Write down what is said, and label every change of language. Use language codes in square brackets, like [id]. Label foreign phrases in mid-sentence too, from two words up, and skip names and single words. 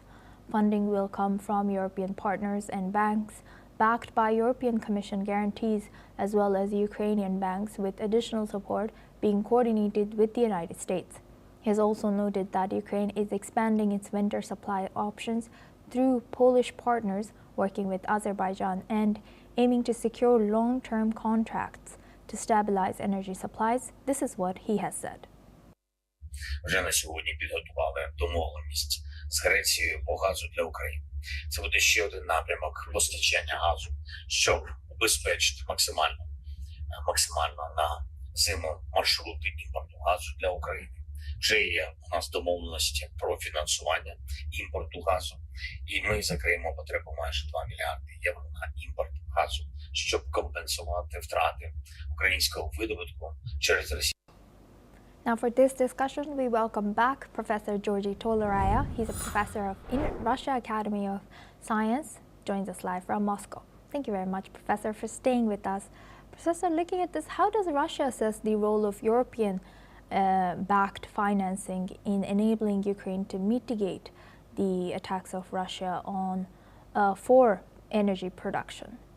[en] Funding will come from European partners and banks, backed by European Commission guarantees, as well as Ukrainian banks, with additional support being coordinated with the United States. He has also noted that Ukraine is expanding its winter supply options through Polish partners, working with Azerbaijan, and aiming to secure long-term contracts to stabilize energy supplies. This is what he has said. [uk] Вже на сьогодні підготували домовленість з Грецією по газу для України. Це буде ще один напрямок постачання газу, щоб убезпечити максимально на зиму маршрути імпорту газу для України. Вже є у нас домовленості про фінансування імпорту газу, і ми закриємо потребу майже 2 мільярди євро на імпорт газу, щоб компенсувати втрати українського видобутку через Росію. [en] Now, for this discussion, we welcome back Professor Georgi Toleraya. He's a professor of Russia Academy of Science, joins us live from Moscow. Thank you very much, Professor, for staying with us. Professor, looking at this, how does Russia assess the role of European-backed financing in enabling Ukraine to mitigate the attacks of Russia for energy production?